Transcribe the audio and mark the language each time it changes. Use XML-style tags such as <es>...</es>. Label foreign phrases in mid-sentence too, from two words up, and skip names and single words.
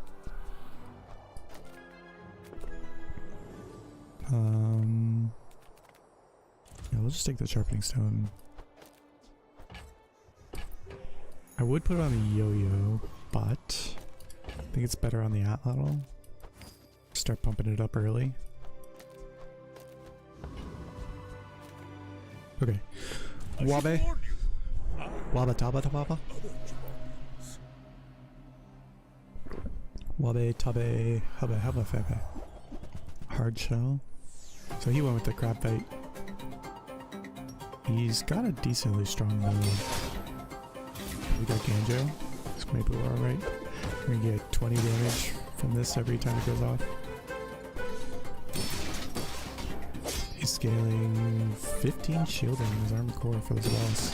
<en>Yeah, we'll just take the sharpening stone. I would put it on the yo-yo, but I think it's better on the Atlatl. Start pumping it up early. Okay. Wabe. Waba taba tababa. Wabe tabe hubba hubba febe. Hard shell. So he went with the crab fight. He's got a decently strong move. We got Ganjo, so maybe we're alright. We're gonna get 20 damage from this every time it goes off. He's scaling 15 shielding in his armor core for this boss.</en>